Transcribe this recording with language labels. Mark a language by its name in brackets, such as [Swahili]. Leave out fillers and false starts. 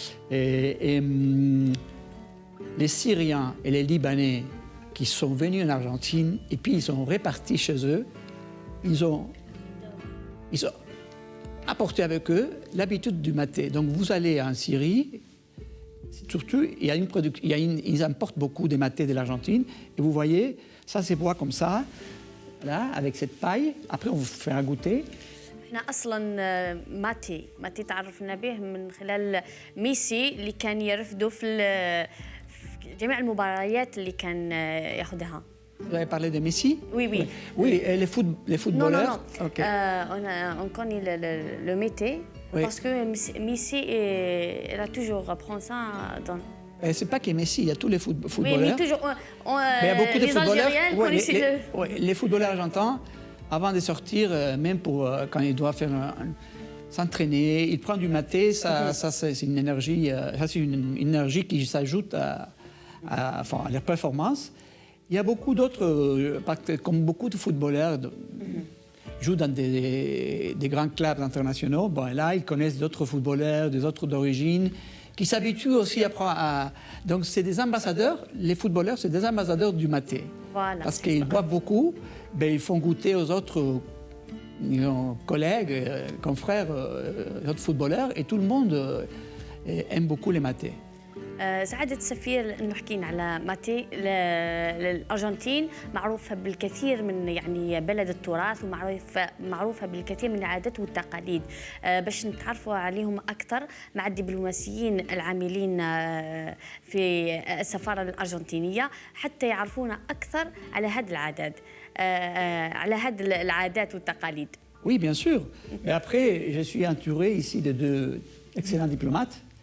[French] Et les Syriens et les Libanais qui sont venus en Argentine et puis ils sont répartis chez eux, ils ont apporté avec eux l'habitude du maté. Donc vous allez en Syrie, surtout, ils importent beaucoup de maté de l'Argentine et vous voyez, ça c'est bois comme ça, là, avec cette paille. Après on vous fait un goûter. [Arabic] احنا اصلا ماتي تعرفنا به من خلال ميسي اللي كان يرفده في جميع المباريات اللي كان ياخذها. [French] Vous avez parlé de Messi? Oui. Oui, et les footballeurs? Non. Okay. On connaît le métier parce que Messi il a toujours pris ça dans... C'est pas que Messi, il y a tous les footballeurs. Oui, mais toujours... Mais il y a beaucoup de footballeurs. Algériens les footballeurs argentins, avant de sortir, même pour quand ils doivent faire s'entraîner, ils prennent du maté, ça c'est une énergie, une énergie qui s'ajoute à leur performance. Il y a beaucoup d'autres, comme beaucoup de footballeurs, jouent dans des grands clubs internationaux. Bon, là, ils connaissent d'autres footballeurs, des autres d'origine, qui s'habituent aussi à... Donc, c'est des ambassadeurs, les footballeurs, c'est des ambassadeurs du maté. Voilà, parce qu'ils boivent beaucoup, ben, ils font goûter aux autres collègues, confrères, autres footballeurs, et tout le monde aime beaucoup les matés. [Arabic] سعادة السفير انه حكينا على ماتي الارجنتين معروفه بالكثير من يعني بلد التراث ومعروفه بالكثير من العادات والتقاليد. باش نتعرفوا عليهم اكثر مع الدبلوماسيين العاملين في السفاره الارجنتينيه حتى يعرفونا اكثر على هذه العادات والتقاليد. [French] Oui, bien sûr. Et après, je suis entouré ici de deux excellents diplomates.